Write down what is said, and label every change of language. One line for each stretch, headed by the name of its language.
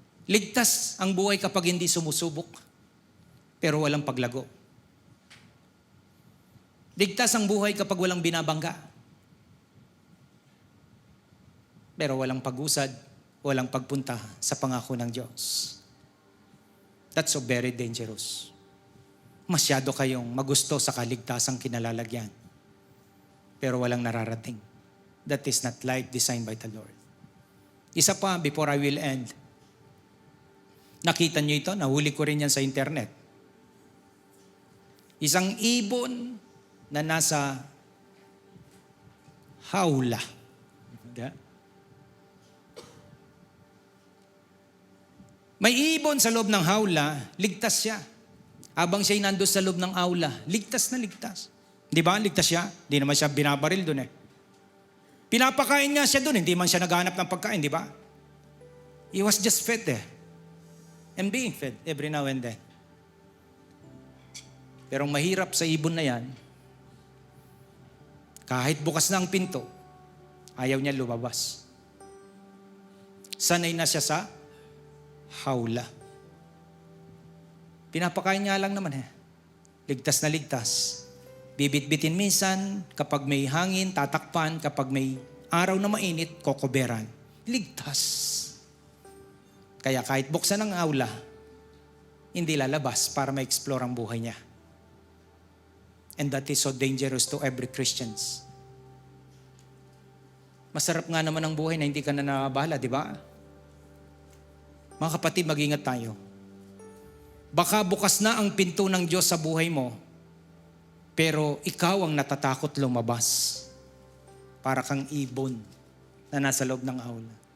Filipino: Ligtas ang buhay kapag hindi sumusubok, pero walang paglago. Ligtas ang buhay kapag walang binabangga, pero walang pag-usad, walang pagpunta sa pangako ng Diyos.
English: That's so very dangerous.
Filipino: Masyado kayong magusto sa kaligtasang kinalalagyan, pero walang nararating.
English: That is not life designed by the Lord.
Filipino: Isa pa,
English: before I will end.
Filipino: Nakita niyo ito? Nahuli ko rin yan sa internet. Isang ibon na nasa hawla. May ibon sa loob ng hawla, ligtas siya. Habang siya'y nandun sa loob ng aula, ligtas na ligtas. Di ba? Ligtas siya. Di naman siya binabaril dun eh. Pinapakain nga siya dun, hindi man siya naghahanap ng pagkain, di ba?
English: He was just fed there. And being fed every now and then.
Filipino: Pero ang mahirap sa ibon na yan, kahit bukas na ang pinto, ayaw niya lumabas. Sanay na siya sa hawla. Pinapakain nga lang naman eh. Ligtas na ligtas. Bibit-bitin minsan, kapag may hangin, tatakpan, kapag may araw na mainit, kokoberan. Ligtas. Kaya kahit buksan ang aula, hindi lalabas para ma-explore ang buhay niya.
English: And that is so dangerous to every Christians.
Filipino: Masarap nga naman ang buhay na hindi ka na nabahala, di ba? Mga kapatid, mag-ingat tayo. Baka bukas na ang pinto ng Diyos sa buhay mo, pero ikaw ang natatakot lumabas. Para kang ibon na nasa loob ng aula.